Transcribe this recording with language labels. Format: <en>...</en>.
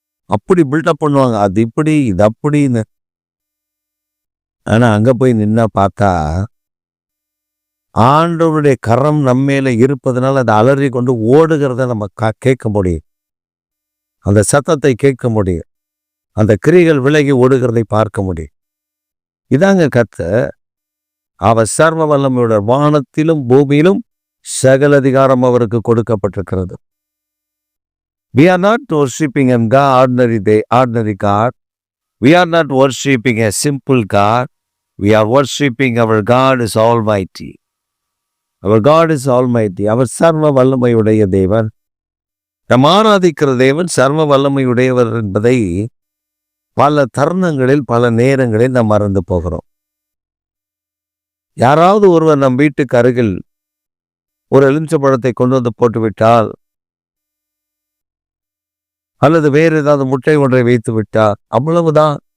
<ta>அப்படி பில்டப் பண்ணுவாங்க, அது இப்படி இது அப்படின்னு. ஆனா அங்க போய் நின்னா பார்த்தா ஆண்டவருடைய கரம் நம்மேல இருப்பதனால அதை அலறி கொண்டு ஓடுகிறத நம்ம கேட்க முடியும், அந்த சத்தத்தை கேட்க முடியும், அந்த கிரிகள் விலகி ஓடுகிறதை பார்க்க முடியும். இதாங்க கர்த்தர். அவர் சர்வ வல்லமையோட வானத்திலும் பூமியிலும் சகல அதிகாரம் அவருக்கு கொடுக்கப்பட்டிருக்கிறது.</ta> <en>We are not worshiping an ordinary God. We are not worshiping a simple God. We are worshiping our God is Almighty. Our God is Almighty.</en> <ta>அவர் சர்வ வல்லமையுடைய தேவன். நம் ஆராதிக்கிற தேவன் சர்வ வல்லமையுடையவர் என்பதை பல தருணங்களில், பல நேரங்களில் நாம் மறந்து போகிறோம். யாராவது ஒருவர் நம் வீட்டுக்கு அருகில் ஒரு எலுமிச்சம்பழத்தை கொண்டு வந்து போட்டுவிட்டால், அல்லது வேறு ஏதாவது முட்டை ஒன்றை வைத்து விட்டால், அவ்வளவுதான்.</ta>